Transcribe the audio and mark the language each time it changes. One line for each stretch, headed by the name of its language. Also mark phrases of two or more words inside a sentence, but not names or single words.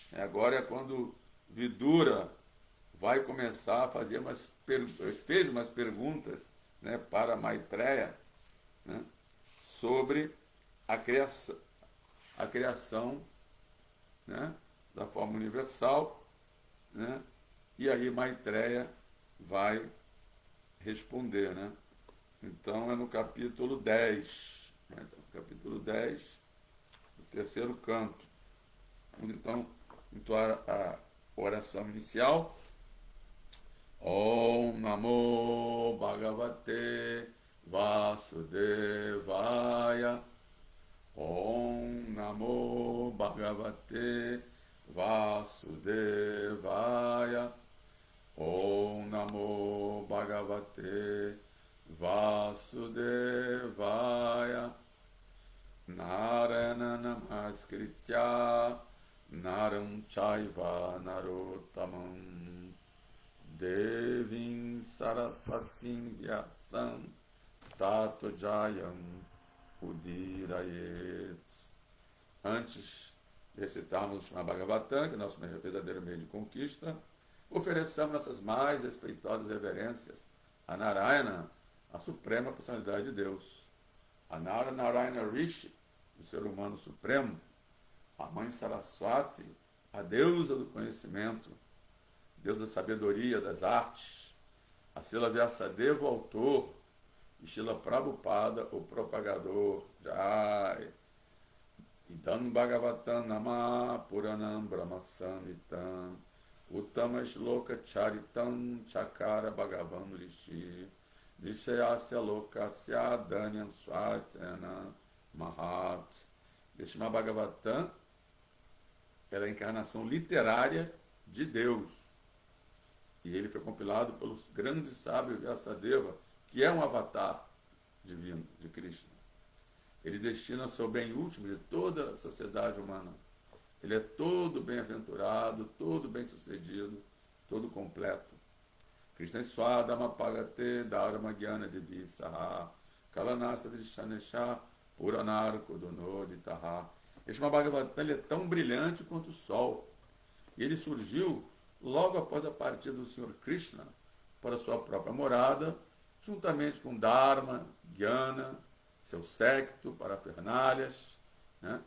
Portuguese: Agora é quando Vidura vai começar a fazer fez umas perguntas, né, para Maitreya, né, sobre a criação, né, da forma universal, né, e aí Maitreya vai responder, né? Então é no capítulo 10, né? Então, capítulo 10, o terceiro canto. Vamos então entoar a oração inicial.
Sanskrit: Om Namo Bhagavate Vasudevaya. Om Namo Bhagavate Vasudevaya. Om Namo Bhagavate Vasudevaya. Narayana Namaskritya Naram Chaiva Narottamam Devim Saraswatim Vyasam Tato Jayam Udirayet.
Portuguese: Antes de recitarmos o Srimad Bhagavatam, que é nosso verdadeiro meio de conquista, ofereçamos nossas mais respeitosas reverências a Narayana, a suprema personalidade de Deus, a Narayana Rishi, o ser humano supremo, a mãe Saraswati, a deusa do conhecimento, Deus da sabedoria, das artes, a Srila Vyasadeva, o autor, e Srila Prabhupada, o propagador. Jai.
Sanskrit: Idam Bhagavatam Nama Puranam Brahma Samhitam Uttama Shloka Charitam Chakara Bhagavan Rishi Vishayasya Lokasya Dhanyan Swastena Mahat.
Portuguese: Este Bhagavatam era a encarnação literária de Deus. E ele foi compilado pelos grandes sábios Vyasadeva, que é um avatar divino de Krishna. Ele destina seu bem último de toda a sociedade humana. Ele é todo bem-aventurado, todo bem-sucedido, todo completo.
Sanskrit: Krishna Swadama Pagate Dharma Gyana Devi Saha Kalanasa Drishanesha Puranar Kodonoditaha.
Portuguese: Este Bhagavatam é tão brilhante quanto o sol. E ele surgiu logo após a partida do Senhor Krishna para sua própria morada, juntamente com Dharma, Gyana, seu séquito, parafernálias, né?